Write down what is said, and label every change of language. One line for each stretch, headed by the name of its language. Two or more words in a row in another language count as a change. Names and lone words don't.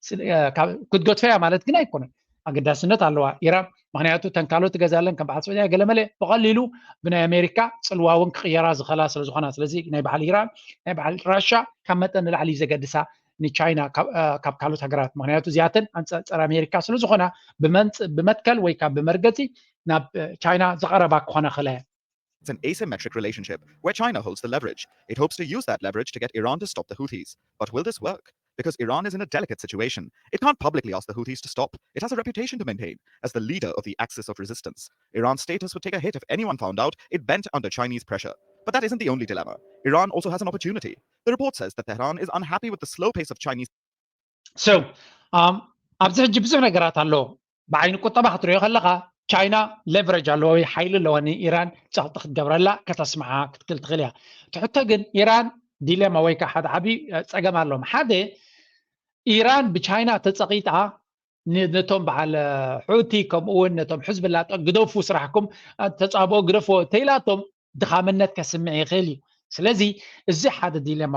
Tigrinya: ክትገድፈያ ማለት ግን ኣይኮነን ኣገዳስነት ኣለዋ ኢራን ምክንያቱ ተን ካልኦት ትገዛለን ከም በዓል ሰዑድያ ገለመለ ብቐሊሉ ብናይ ኣሜሪካ ፅልዋውን ክቕየራ ዝኽእላ ስለ ዝኾና ስለዚ ናይ በዓል ኢራን ናይ በዓል ራሻ ካብ መጠን ንላዕሊ ዘገድሳ ንቻይና ካብ ካልኦት ሃገራት ምክንያቱ እዚኣተን ፀረ ኣሜሪካ ስለ ዝኾና ብመትከል ወይ ካብ ብመርገፂ ናብ ቻይና ዝቐረባ ክኾነ ክእላ እያ
English: It's an asymmetric relationship where China holds the leverage. It hopes to use that leverage to get Iran to stop the Houthis. But will this work? Because Iran is in a delicate situation. It can't publicly ask the Houthis to stop. It has a reputation to maintain as the leader of the axis of resistance. Iran's status would take a hit if anyone found out it bent under Chinese pressure. But that isn't the only dilemma. Iran also has an opportunity. The report says that Tehran is unhappy with the slow pace of Chinese... So,
Tigrinya: ኣብዚ ሕጂ ብዙሕ ነገራት ኣሎ ብዓይኒ ቁጠባ ክትሪኦ ከለካ ቻይና ሌቨሬጅ ኣለዎ ወይ ሓይሊ ኣለዋ ንኢራን ፀቕጢ ክትገብረላ ከተስምዓ ክትክእል ትኽእል እያ ትሕቶ ግን ኢራን ዲሌማ ወይ ከዓ ሓደ ዓብዪ ፀገም ኣለዎም ሓደ ኢራን ብቻይና ተፀቂጣ ነቶም በዓል ሑቲ ከምኡውን ነቶም ሕዝብላ ግደፉ ስራሕኩም ተፃብኦ ግደፎ ተኢላቶም ድኻምነት ከስምዕ ይኽእል እዩ ስለዚ እዚ ሓደ ዲሌማ